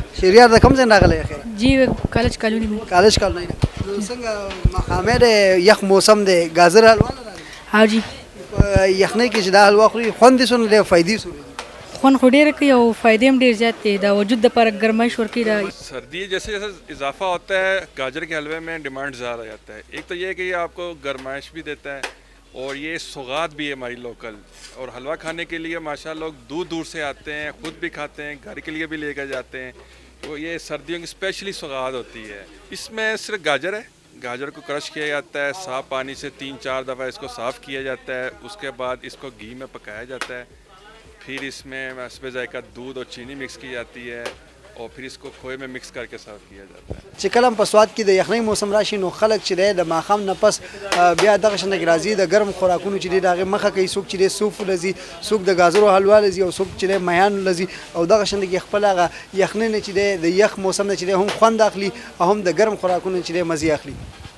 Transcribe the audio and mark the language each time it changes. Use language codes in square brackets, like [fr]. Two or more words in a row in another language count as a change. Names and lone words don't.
[ps] شهریار د کوم ځای نه راغلی اخر [ur] جی کالج کالونی میں [ps] کالج کالونی نو څنګه مخامې دی یخ موسم دی ګازر حلوا نه راغلی ها جی په یخنۍ کې چې دا حلوا خوري خوند یې څونه دی او فایدې څونه دي خوند خو ډېره کوي او فایدې هم ډېر زیات دی د وجود دپاره ګرمایش ورکوي د [ur] سردی جیسے جیسے اضافہ ہوتا ہے گاجر کے حلوے میں ڈیمانڈ زیادہ آ جاتا ہے ایک تو یہ کہ یہ آپ کو گرمائش بھی دیتا ہے اور یہ سوغات بھی ہے ہماری لوکل اور حلوہ کھانے کے لیے ماشاءاللہ لوگ دور دور سے آتے ہیں خود بھی کھاتے ہیں گھر کے لیے بھی لے کر جاتے ہیں تو یہ سردیوں کی اسپیشلی سوغات ہوتی ہے اس میں صرف گاجر ہے گاجر کو کرش کیا جاتا ہے صاف پانی سے 3-4 دفعہ اس کو صاف کیا جاتا ہے اس کے بعد اس کو گھی میں پکایا جاتا ہے پھر اس میں حسب ذائقہ دودھ اور چینی مکس کی جاتی ہے اور پھر اس کو کھوئے میں مکس کر کے سرو کیا جاتا ہے [ps] چې کله په سوات کې د یخنۍ موسم راشي نو خلک چې دی د ماښام نه پس بیا دغه شانته کې راځي د ګرم خوراکونو چې دی د هغې مخه کوي څوک چې دی سوپ ولځي څوک د ګازرو حلوا لځي او څوک چې دی میان ولځي او دغه شانته کې خپل هغه یخنۍ نه چې دی د یخ موسم نه چې دی هم خوند اخلي او هم د ګرم خوراکونو چې دی مزې اخلي